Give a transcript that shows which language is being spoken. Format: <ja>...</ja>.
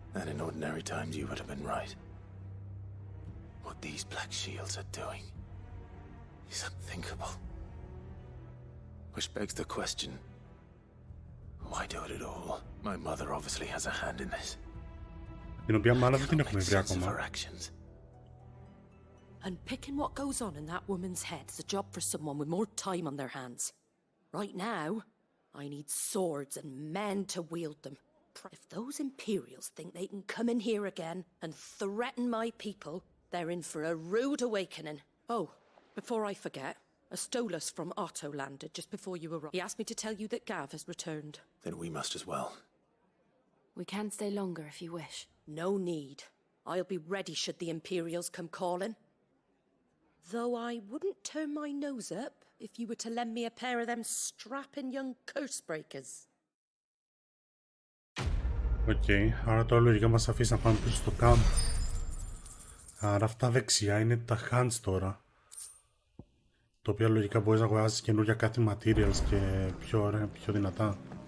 <en>And in ordinary times you would have been right. What these Black Shields are doing is unthinkable. Which begs the question, why do it at all? My mother obviously has a hand in this.</en> <el>Την οποία μάλλον δεν την έχουμε βρει ακόμα.</el> <en>And picking what goes on in that woman's head is a job for someone with more time on their hands. Right now, I need swords and men to wield them. If those Imperials think they can come in here again and threaten my people, they're in for a rude awakening. Oh, before I forget, a Stolas from Otto landed just before you arrived. He asked me to tell you that Gav has returned. Then we must as well. We can stay longer if you wish. No need. I'll be ready should the Imperials come calling. Though I wouldn't turn my nose up if you were to lend me a pair of them strapping young curse-breakers.</en> <el>Οκ, άρα τώρα λογικά μας αφήσει να πάμε πίσω στο camp. Άρα αυτά δεξιά είναι τα hands τώρα. Το οποίο λογικά μπορείς να αγοράζεις καινούργια κάτι materials και πιο ωραία, πιο δυνατά.</el>